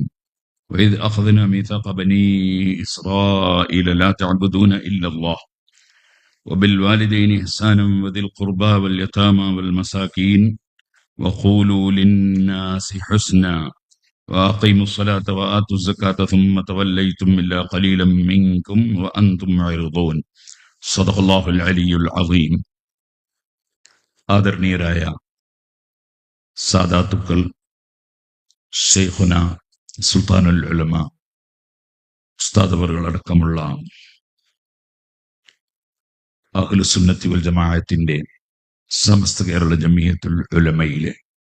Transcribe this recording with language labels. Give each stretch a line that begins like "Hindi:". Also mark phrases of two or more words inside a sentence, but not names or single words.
Arabic: وإذ أخذنا ميثاق بني إسرائيل لا تعبدون إلا الله وبالوالدين إحسانا وذي القربى واليتامى والمساكين وقولوا للناس حسنا وأقيموا الصلاة وآتوا الزكاة ثم توليتم إلا قليلا منكم وأنتم معرضون. صدق الله العلي العظيم.
Malayalam: ആദരണീയരായ സാദാത്തുക്കൾ, ശൈഖുന സുൽത്താനുൽ ഉലമ ഉസ്താദ് അവറുകളടക്കമുള്ള
Arabic: أهل السنة والجماعة
Malayalam: സമസ്ത കേരള ജമിയത്തുൽ ഉലമയിലെ